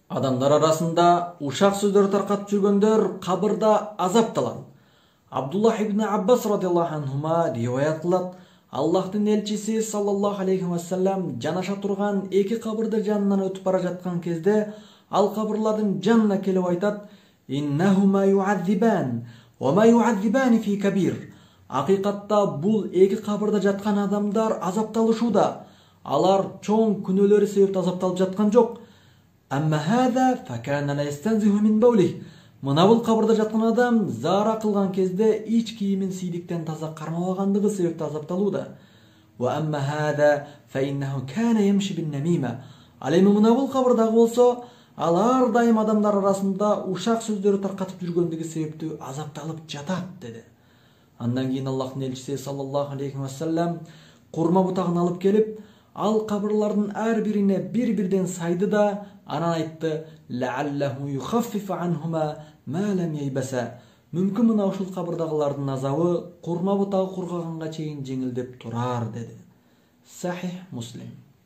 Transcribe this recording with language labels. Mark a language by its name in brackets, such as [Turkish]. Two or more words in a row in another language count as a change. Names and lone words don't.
[Kyrgyz] Адамдар арасында ушак сөздөр таркатып жүргөндөр кабырда азапталат. Абдуллах ибн Аббас [Arabic] رضي الله عنهما [Kyrgyz] риваят кылат, Аллахтын элчиси [Arabic] صلى الله عليه وسلم [Kyrgyz] жанаша турган эки кабырды жанынан өтүп бара жаткан кезде ал кабырлардын жанына келип айтат: [Arabic] "إنهما ليعذبان وما يعذبان في كبير." [Kyrgyz] Акыйкатта бул эки кабырда жаткан адамдар азапталышууда. Алар чоң күнөөлөрү себептен азапталып жаткан жок. [Arabic] أما هذا فكان لا يستنزه من بوله. [Kyrgyz] Мына бул кабырда жаткан адам зара кылган кезде ич кийимин сийдиктен таза кармабагандыгы себептен азапталууда. [Arabic] وأما هذا فإنه كان يمشي بالنميمة. [Kyrgyz] Ал эми мына бул кабырдагы болсо, ал ар дайым адамдар арасында ушак сөздөрү таркатып жүргөндүгү себептүү азапталып жатат деди. Андан кийин Аллахтын элчиси [Arabic] صلى الله عليه وسلم [Kyrgyz] курма бутагын алып келип, ал кабырлардын ар бирине бир-бирден сайды да анан айтты: [Arabic] "لعله يخفف عنهما ما لم ييبسا." [Kyrgyz] Мүмкүн мына ушул кабырдагылардын азабы курма бутагы кургаганга чейин жеңилдеп турар деди. Сахих Муслим.